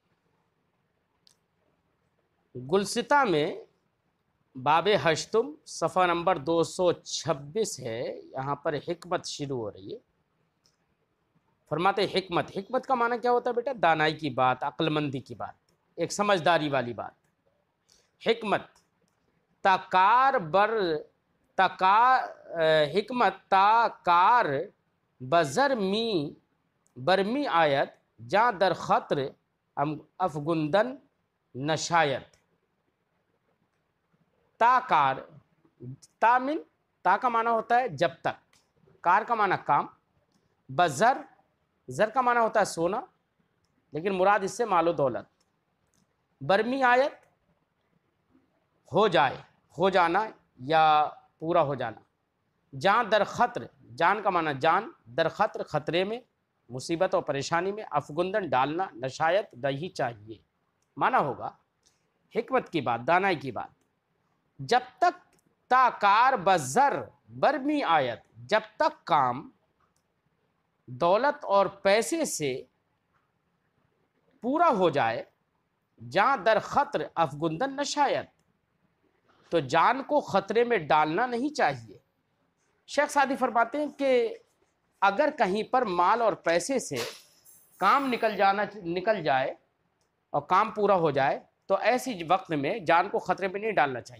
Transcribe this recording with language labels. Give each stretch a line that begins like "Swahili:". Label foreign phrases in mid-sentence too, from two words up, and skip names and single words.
Urdu: گلستہ میں باب ہشتم صفحہ نمبر 226 ہے، یہاں پر حکمت شروع ہو رہی ہے۔ فرماتے حکمت کا معنی کیا ہوتا ہے بیٹا؟ دانائی کی بات، عقل مندی کی بات، ایک سمجھداری والی بات۔
Persian: حکمت حکمت تا کار برمی آیت جاں در خطر افگندن نشایت۔ تا کار،
Urdu: تا کا معنی ہوتا ہے جب تک، کار کا معنی کام، زر کا معنی ہوتا ہے سونا، لیکن مراد اس سے مال و دولت۔
Persian: برمی آیت
Urdu: ہو جانا یا پورا ہو جانا۔
Persian: جان در خطر،
Urdu: جان کا معنی جان،
Persian: در خطر
Urdu: خطرے میں، مصیبت اور پریشانی میں، افگندن ڈالنا، نشایت نہیں چاہیے۔ معنی ہوگا حکمت کی بات، دانائی کی بات، جب تک
Persian: تا کار بزر برمی آیت،
Urdu: جب تک کام دولت اور پیسے سے پورا ہو جائے،
Persian: جاں در خطر افگندن نشایت،
Urdu: تو جان کو خطرے میں ڈالنا نہیں چاہیے۔ شیخ سعدی فرماتے ہیں کہ اگر کہیں پر مال اور پیسے سے کام نکل جائے اور کام پورا ہو جائے تو ایسی وقت میں جان کو خطرے میں نہیں ڈالنا چاہیے۔